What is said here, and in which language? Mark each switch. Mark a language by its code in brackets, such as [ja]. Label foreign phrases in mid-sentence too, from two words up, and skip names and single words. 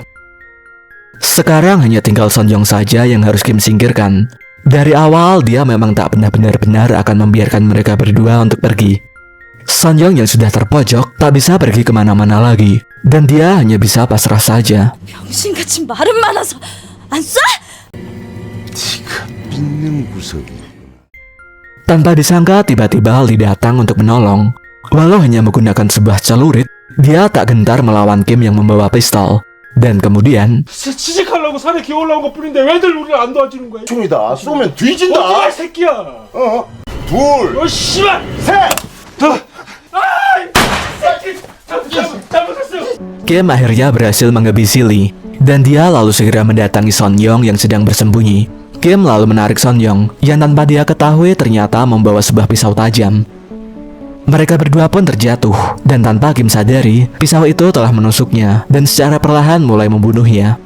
[id] Sekarang hanya tinggal Son Yong saja yang harus Kim singkirkan. Dari awal dia memang tak pernah benar-benar akan membiarkan mereka berdua untuk pergi. Son Yong yang sudah terpojok tak bisa pergi kemana-mana lagi, dan dia hanya bisa pasrah saja. [ko] 병신같이 말은 많아서 안 쏴? 네가 믿는 구석이. [id] Tanpa disangka tiba-tiba Lee datang untuk menolong. Walau hanya menggunakan sebuah celurit, dia tak gentar melawan Kim yang membawa pistol. Dan kemudian, [ko] 취직하려고 산에 기어 올라온 것 뿐인데 왜들 우리를 안 도와주는 거야? 총이다. 쏘면 뒤진다. 어디가 새끼야? 어? 둘, 씨발! 셋. 잘못했어요. [id] Kim akhirnya berhasil menghabisi Lee. Dan dia lalu segera mendatangi Son Yong yang sedang bersembunyi. Kim lalu menarik Son Yong yang tanpa dia ketahui ternyata membawa sebuah pisau tajam. Mereka berdua pun terjatuh dan tanpa Kim sadari, pisau itu telah menusuknya dan secara perlahan mulai membunuhnya.